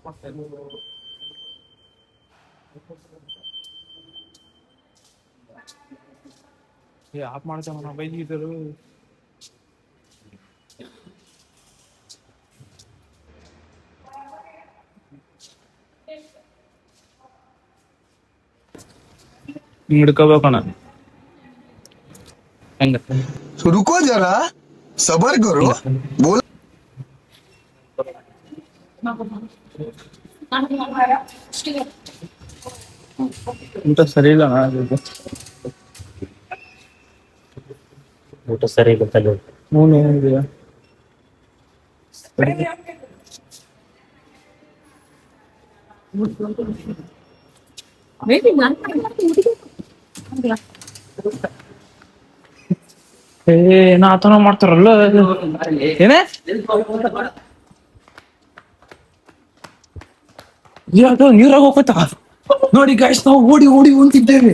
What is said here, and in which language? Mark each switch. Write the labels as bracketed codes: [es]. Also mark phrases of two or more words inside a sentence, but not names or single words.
[kn] ಆಫ್ ಮಾಡ್ತೇವ ಬೈದಿದ್ರು. ಹಿಡ್ಕೋಬೇಕಣ್ಣ ಹೆಂಗ? [hi] रुको जरा सबर करो बोल. [kn] ಊಟ ಸರಿ ಇಲ್ಲ ಊಟ ಸರಿ ಗೊತ್ತಲ್ಲ. ಏನಿದೆಯಾ ಏನೋ ಆತನ ಮಾಡ್ತಾರಲ್ಲ ಏನೇ ನೀರಾಗ ಹೋಗ್ತಾ ನೋಡಿ ಗಾಯ್ಸ್, ನಾವು ಓಡಿ ಓಡಿ ಹೊಂಟಿದ್ದೇವೆ.